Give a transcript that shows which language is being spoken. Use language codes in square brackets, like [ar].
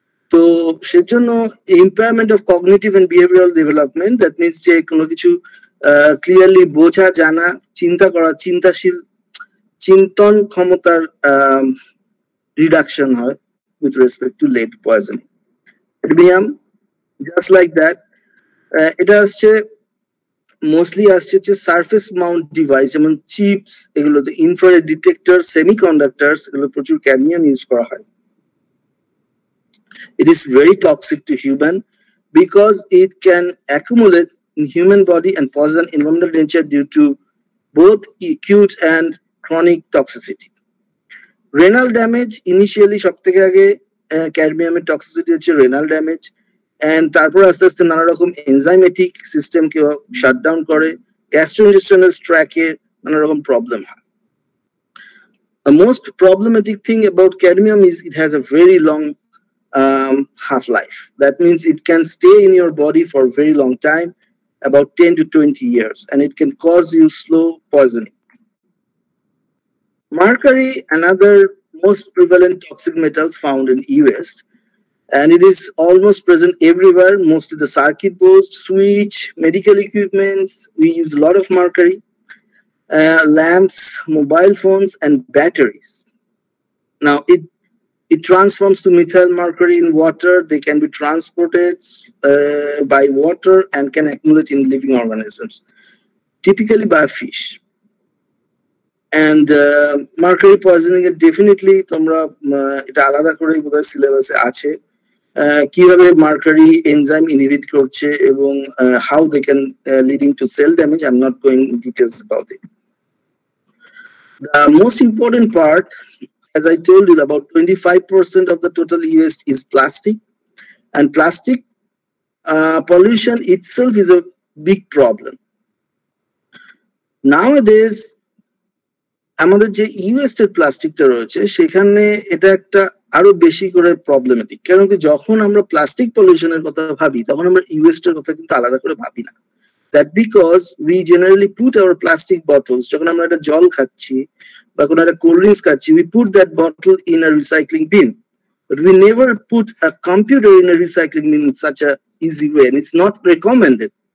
[en] So [bn] সেজন্য [en] impairment of cognitive and behavioral development, that means [bn] যে কোনো কিছু ক্লিয়ারলি বোঝা, জানা, চিন্তা করা, চিন্তন ক্ষমতার রিডাকশন হয় [en] with respect to lead poisoning. [bn] Cadmium, [en] just like that, [bn] এটা আসছে মোস্টলি আসছে হচ্ছে সারফেস মাউন্ট ডিভাইস, যেমন চিপস, এগুলোতে ইনফ্রারেড ডিটেক্টর, সেমিকন্ডাক্টরস, এগুলো প্রচুর ক্যাডমিয়াম ইউজ করা হয়। [en] It is very toxic to human because it can accumulate in human body and pose an environmental danger due to both acute and chronic toxicity. Renal damage, initially [bn] সবথেকে আগে ক্যাডমিয়ামের toxicity হচ্ছে renal damage, and তারপর আস্তে আস্তে নানা রকম enzymatic সিস্টেমকে shutdown করে, গ্যাস্ট্রোইন্টেস্টাইনাল ট্র্যাকে নানা রকম প্রবলেম হয়। [en] The most problematic thing about cadmium is it has a very long half-life. That means it can stay in your body for a very long time, about 10 to 20 years, and it can cause you slow poisoning. Mercury, another most prevalent toxic metals found in e-waste, and it is almost present everywhere, mostly the circuit boards, switch, medical equipments. We use a lot of mercury, lamps, mobile phones, and batteries. Now it transforms to methyl mercury in water. They can be transported by water and can accumulate in living organisms, typically by fish. And mercury poisoning definitely [bn] তোমরা এটা আলাদা করে বোধহয় সিলেবাসে আছে, কিভাবে mercury enzyme inhibit করছে এবং [en] how they can leading to cell damage. I'm not going in details about it. The most important part, as I told you, about 25% of the total e-waste is plastic, and plastic pollution itself is a big problem. [bn] Nowadays আমাদের যে ইউএসটের প্লাস্টিকটা রয়েছে সেখানে এটা একটা আরো বেশি করে প্রবলেমেটিক, কারণ কি যখন আমরা প্লাস্টিক পলিউশনের কথা ভাবি তখন আমরা ইউএসটের কথা কিন্তু আলাদা করে ভাবি না। [en] That because we generally put our plastic bottles, [bn] যখন আমরা একটা জল খাচ্ছি বা কোনো একটা কোল্ড ড্রিঙ্কস খাচ্ছি, [en] we put that bottle in a recycling bin, but we never put a computer in a recycling bin in such a easy way, and it's not recommended.